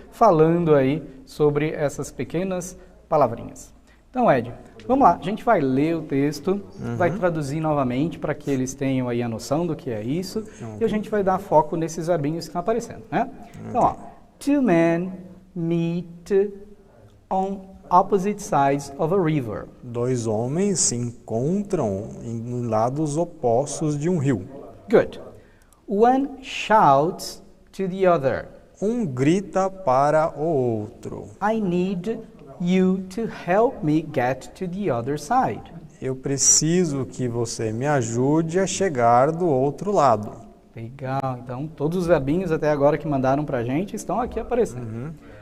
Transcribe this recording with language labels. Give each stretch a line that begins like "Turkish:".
Portuguese: Falando aí sobre essas pequenas palavrinhas. Então, Ed, vamos lá, a gente vai ler o texto, vai traduzir novamente para que eles tenham aí a noção do que é isso, e a gente vai dar foco nesses verbinhos que estão aparecendo, né? Então, ó,
English: two men meet on opposite sides of a river.
Portuguese: Dois homens se encontram em lados opostos de um rio.
English: Good. One shouts to the other.
Portuguese: Um grita para o outro.
English: I need you to help me get to the other side.
Portuguese: Eu preciso que você me ajude a chegar do outro lado. Legal. Então, todos os verbinhos até agora que mandaram pra gente estão aqui aparecendo.